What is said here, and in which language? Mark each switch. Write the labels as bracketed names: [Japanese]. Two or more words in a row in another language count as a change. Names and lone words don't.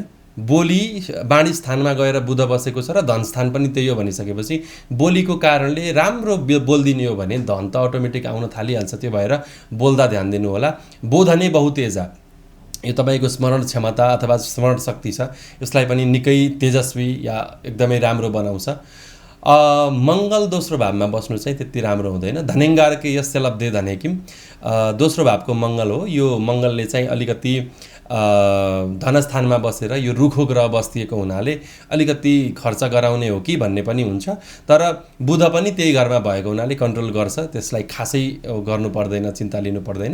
[Nepali] बोली वाणी स्थानमा गएर बुध बसेको छ र धन स्थान पनि त्यही हो भनिसकेपछि बोलीको कारणले राम्रो बोलिदिने हो भने धन त अटोमेटिक आउन थालिहाल्छ। त्यो भएर बोल्दा ध्यान दिनु होला। [Sanskrit] बोधने बहुतेजा, [Nepali] यो तपाईँको स्मरण क्षमता अथवा स्मरण शक्ति छ, यसलाई पनि निकै तेजस्वी या एकदमै राम्रो बनाउँछ। मङ्गल दोस्रो भावमा बस्नु चाहिँ त्यति राम्रो हुँदैन। [Sanskrit] धनेङ्गारके यस्य लब्धे धने किम, [Nepali] दोस्रो भावको मङ्गल हो। यो मङ्गलले चाहिँ अलिकति धनस्थानमा बसेर यो रुखो ग्रह बस्दिएको हुनाले अलिकति खर्च गराउने हो कि भन्ने पनि हुन्छ। तर बुध पनि त्यही घरमा भएको हुनाले कन्ट्रोल गर्छ, त्यसलाई खासै गर्नु पर्दैन, चिन्ता लिनु पर्दैन।